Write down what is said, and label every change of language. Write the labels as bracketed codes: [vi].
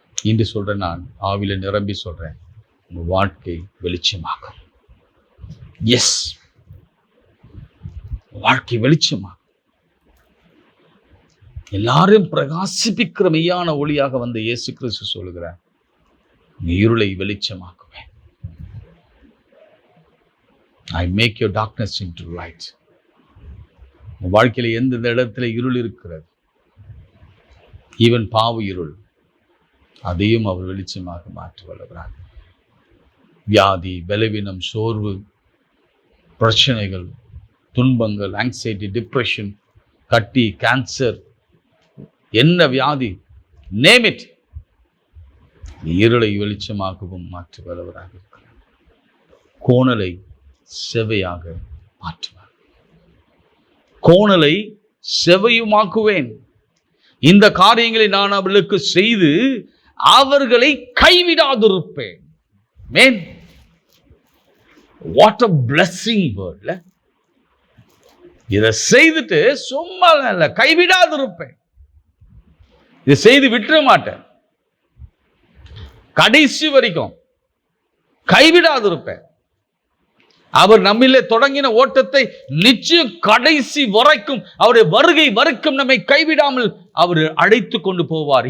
[ta] இன்று சொல்றேன், நான் ஆவில நிரம்பி சொல்றேன், உங்க வாழ்க்கை வெளிச்சமாகும். எஸ், வாழ்க்கை வெளிச்சமாகும். எல்லாரையும் பிரகாசிப்பிக்கிற மெய்யான ஒளியாக வந்த இயேசு கிறிஸ்து சொல்லுகிறார், இருளை வெளிச்சமாக்குவேன். [en] I make your darkness into light. [ta] உன் வாழ்க்கையில எந்தெந்த இடத்துல இருள் இருக்கிறது, ஈவன் பாவ இருள், அதையும் அவர் வெளிச்சமாக மாற்றி வளர்கிறார். வியாதி, பலவீனம், சோர்வு, பிரச்சனைகள், துன்பங்கள், ஆங்ஸைட்டி, டிப்ரெஷன், கட்டி, கேன்சர், என்ன வியாதி, [en] name it, [ta] இருளை வெளிச்சமாகவும் மாற்றி வளர்வராக இருக்கிறார். கோணலை செவையாக மாற்றுவார். கோணலை செவையுமாக்குவேன். இந்த காரியங்களை நான் அவர்களுக்கு செய்து அவர்களை கைவிடாதிருப்பேன். [en] Man, what a blessing word. [ta] இதை செய்துட்டு சும்மா இல்ல, கைவிடாதிருப்பேன். இதை செய்து விட்டுற மாட்டேன், கடைசி வரைக்கும் கைவிடாதிருப்பேன். அவர் நம்மிலே தொடங்கின ஓட்டத்தை நிச்சயம் கடைசி வரைக்கும், அவருடைய வருகை வரைக்கும் நம்மை கைவிடாமல் அவர் அழைத்து கொண்டு போவார்.